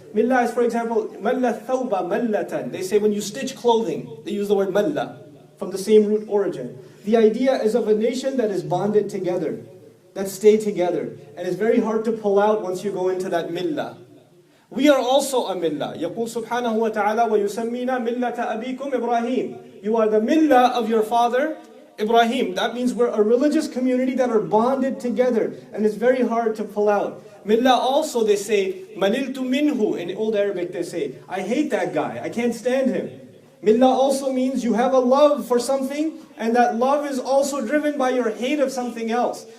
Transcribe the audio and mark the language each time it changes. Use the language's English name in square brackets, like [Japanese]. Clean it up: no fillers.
[English] Millah is, for example, [Arabic] malla thawba mallatan. [English] They say when you stitch clothing, they use the word malla from the same root origin. The idea is of a nation that is bonded together, that stay together. And it's very hard to pull out once you go into that millah. We are also a millah. [Arabic] يقول سبحانه وتعالى ويسمينا ملة أبيكم إبراهيم. [English] You are the millah of your father, Ibrahim. That means we're a religious community that are bonded together. And it's very hard to pull out. Millah also, they say, [Arabic] maniltu minhu. [English] In Old Arabic they say, I hate that guy. I can't stand him. Millah also means you have a love for something, and that love is also driven by your hate of something else.